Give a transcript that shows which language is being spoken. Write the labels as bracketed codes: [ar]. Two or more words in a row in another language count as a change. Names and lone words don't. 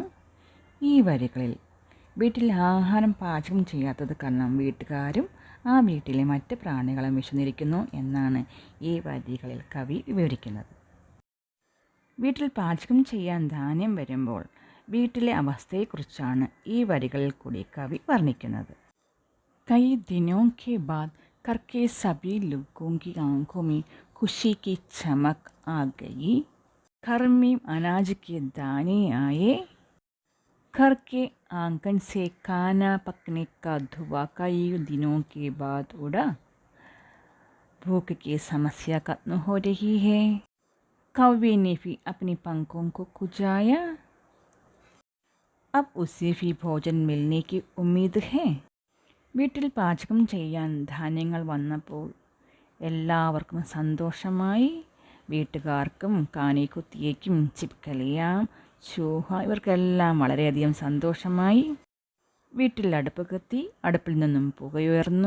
[ml] ഈ വരികളിൽ വീട്ടിൽ ആഹാരം പാചകം ചെയ്യാത്തത് കാരണം വീട്ടുകാരും ആ വീട്ടിലെ മറ്റ് പ്രാണികളും വിശന്നിരിക്കുന്നു എന്നാണ് ഈ വരികളിൽ കവി വിവരിക്കുന്നത്. വീട്ടിൽ പാചകം ചെയ്യാൻ ധാന്യം വരുമ്പോൾ വീട്ടിലെ അവസ്ഥയെക്കുറിച്ചാണ് ഈ വരികളിൽ കൂടി കവി വർണ്ണിക്കുന്നത്. [hi] കൈ ദിനോं के बाद घर के सभी लोगों की आंखों में खुशी की चमक आ गई. घर में अनाज के दाने आए. घर के आंगन से खाना पकने का धुआं कई दिनों के बाद उड़ा. भूख की समस्या खत्म हो रही है. कौवे ने भी अपने पंखों को खुजाया. अब उसे भी भोजन मिलने की उम्मीद है. [ml] വീട്ടിൽ പാചകം ചെയ്യാൻ ധാന്യങ്ങൾ വന്നപ്പോൾ എല്ലാവർക്കും സന്തോഷമായി. വീട്ടുകാർക്കും കാണിക്കുത്തിയേക്കും ചിപ്കലിയാം ചൂഹ ഇവർക്കെല്ലാം വളരെയധികം സന്തോഷമായി. വീട്ടിൽ അടുപ്പ് കത്തി, അടുപ്പിൽ നിന്നും പുകയുയർന്നു.